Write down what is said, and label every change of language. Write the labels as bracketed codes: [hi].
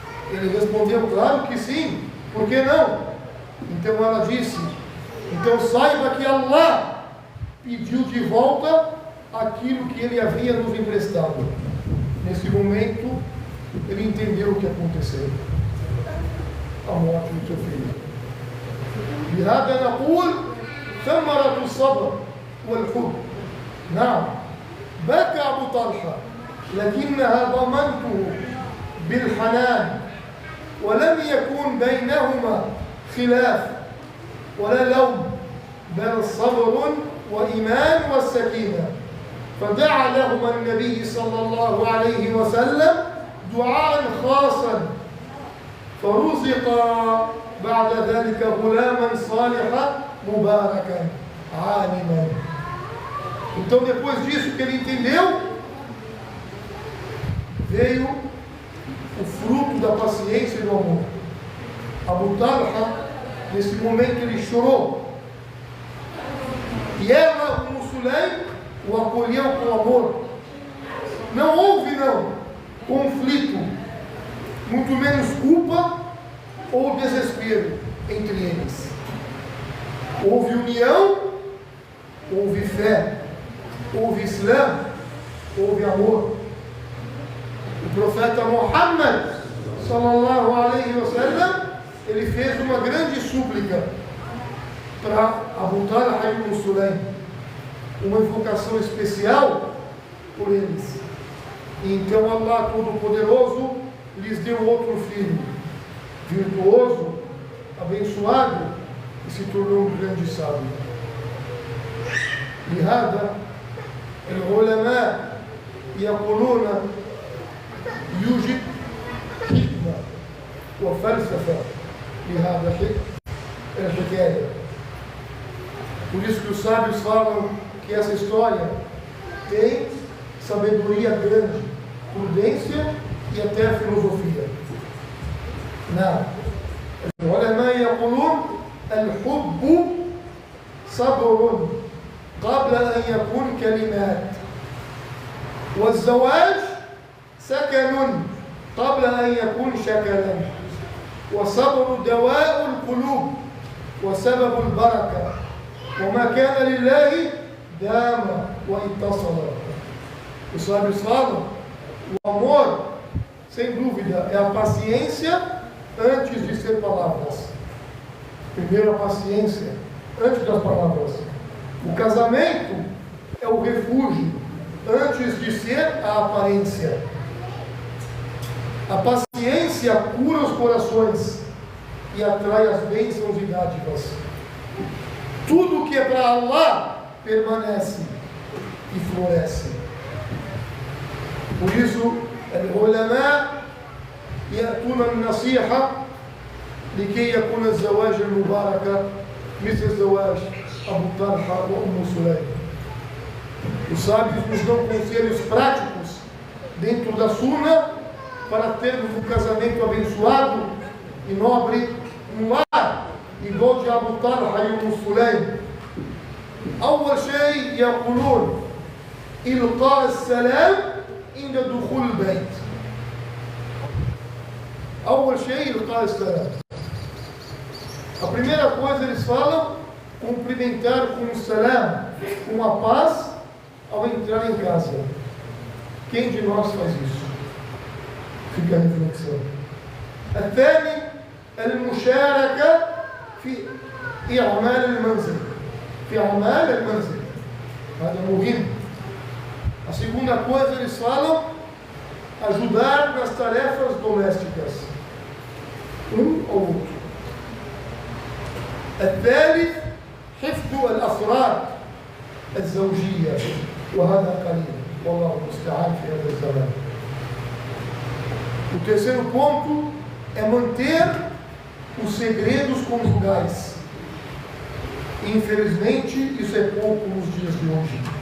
[pt] Ele respondeu: claro que sim, por que não? Então ela disse: então saiba que Allah pediu de volta aquilo que ele havia nos emprestado. Nesse momento, ele entendeu o que aconteceu: a morte do seu filho. [ar] بهذا نقول ثمرة الصبر والحب. نعم، بكى أبو طلحة، لكنها ضمنته بالحنان، ولم يكن بينهما خلاف ولا لوم، بل صبر وإيمان والسكينة. فدعا لهما النبي صلى الله عليه وسلم دعاء خاصا، فرزقا بعد ذلك غلاما صالحا مباركا عالما. [pt] Então, depois disso que ele entendeu, veio o fruto da paciência e do amor. Abu Talha, nesse momento, ele chorou. E ela, Sulaim, o acolheu com amor. Não houve, conflito, muito menos culpa ou desespero entre eles. Houve união, houve fé, houve Islã, houve amor. O profeta Muhammad sallallahu alaihi wasallam, ele fez uma grande súplica para Abu Talha e Sulaim, uma invocação especial por eles. E então Allah Todo-Poderoso lhes deu outro filho, virtuoso, abençoado, e se tornou um grande sábio. [ar] لهذا العلماء يقولون يوجد حكمة وفلسفة لهذا الحكاية. [pt] Por isso que os sábios falam que essa história tem sabedoria grande, prudência e até filosofia. [ar] نعم، العلماء يقولون الحب صبر قبل أن يكون كلمات، والزواج سكن قبل أن يكون شكلا، وصبر دواء القلوب وسبب البركة، وما كان لله دام واتصل. [pt] Os sábios falam: o amor, sem dúvida, é a paciência antes de ser palavras. Primeiro a paciência, antes das palavras. O casamento é o refúgio, antes de ser a aparência. A paciência cura os corações e atrai as bênçãos e dádivas. Tudo que é para Allah permanece e floresce. Por isso, [ar] العلماء يأتون النصيحة لكي يكون الزواج المبارك مثل زواج أبو طلحة وأم سليم. [pt] Os sábios nos dão conselhos práticos dentro da Sunna para termos um casamento abençoado e nobre no lar, igual de Abu Talha e Umm Sulaym. [ar] أول شيء يقولون إلقاء السلام عند دخول البيت. أول شيء إلقاء السلام. [pt] A primeira coisa eles falam, cumprimentar com o salam, com a paz, ao entrar em casa. Quem de nós faz isso? Fica a reflexão. [ar] الثاني المشاركة في إعمال المنزل. في أعمال المنزل. هذا مهم. [pt] A segunda coisa eles falam, ajudar nas tarefas domésticas. Ao outro. [ar] الثالث حفظ الأسرار الزوجية وهذا قليل والله المستعان في هذا الزمان. [pt] O terceiro ponto é manter os segredos conjugais. Infelizmente, isso é pouco nos dias de hoje.